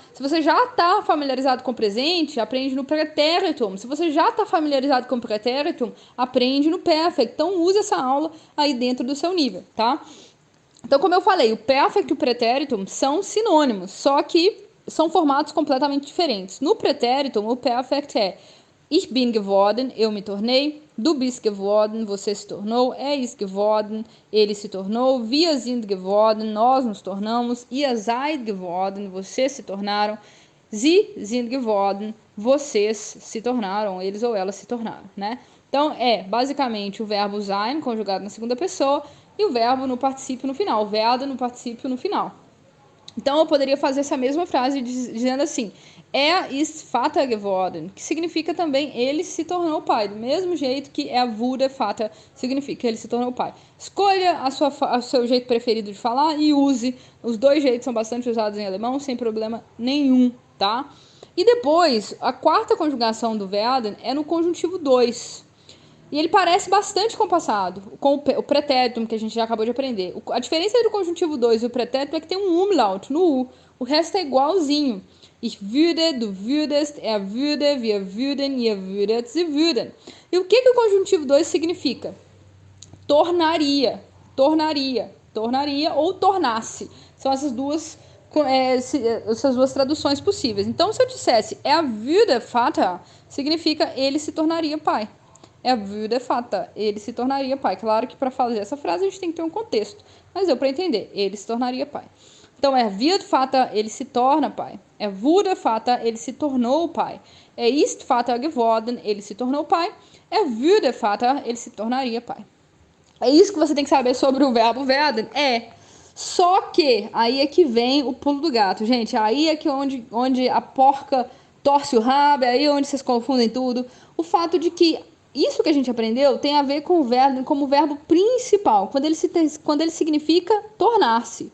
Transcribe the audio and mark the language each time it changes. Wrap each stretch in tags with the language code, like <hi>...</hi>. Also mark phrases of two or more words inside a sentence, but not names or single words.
<pt>Se você já está familiarizado com o presente, aprende no pretéritum. Se você já está familiarizado com o pretéritum, aprende no perfect. Então use essa aula aí dentro do seu nível, tá? Então, como eu falei, o perfect e o pretéritum são sinônimos, só que são formatos completamente diferentes. No pretéritum, o perfect é</pt> <de>Ich bin geworden,</de> <pt>eu me tornei.</pt> <de>Du bist geworden,</de> <pt>você se tornou.</pt> <de>Ist geworden,</de> <pt>ele se tornou.</pt> <de>Wir sind geworden,</de> <pt>nós nos tornamos.</pt> <de>Ihr seid geworden,</de> <pt>vocês se tornaram.</pt> <de>Sie sind geworden,</de> <pt>vocês se tornaram, eles ou elas se tornaram, né? Então, é basicamente o verbo sein conjugado na segunda pessoa e o verbo no particípio no final, o werden no particípio no final. Então, eu poderia fazer essa mesma frase dizendo assim:</pt> <de>ist Vater geworden,</de> <pt>que significa também ele se tornou pai, do mesmo jeito que</pt> <de>wurde Vater</de> <pt>significa ele se tornou pai. Escolha o seu jeito preferido de falar e use. Os dois jeitos são bastante usados em alemão, sem problema nenhum, tá? E depois, a quarta conjugação do werden é no conjuntivo 2. E ele parece bastante com o passado, com o pretérito que a gente já acabou de aprender. A diferença entre o conjuntivo 2 e o pretérito é que tem um umlaut no U. O resto é igualzinho.</pt> <de>Ich würde, du würdest, er würde, wir würden, ihr würdet, sie würden.</de> <pt>E o que o conjuntivo 2 significa? Tornaria, tornaria, tornaria ou tornasse. São essas duas traduções possíveis. Então, se eu dissesse</pt> <de>er würde Vater,</de> <pt>significa ele se tornaria pai.</pt> <de>Würde Vater,</de> <pt>ele se tornaria pai. Claro que para fazer essa frase a gente tem que ter um contexto, mas deu para entender, ele se tornaria pai. Então,</pt> <de>wird Vater,</de> <pt>ele se torna pai.</pt> <de>Wurde Vater,</de> <pt>ele se tornou pai.</pt> <de>Ist Vater geworden,</de> <pt>ele se tornou pai.</pt> <de>Würde Vater,</de> <pt>ele se tornaria pai. É isso que você tem que saber sobre o verbo werden? Só que aí é que vem o pulo do gato, gente. Aí é que onde a porca torce o rabo, é aí onde vocês confundem tudo. O fato de que isso que a gente aprendeu tem a ver com o verbo como verbo principal, quando ele significa tornar-se.</pt>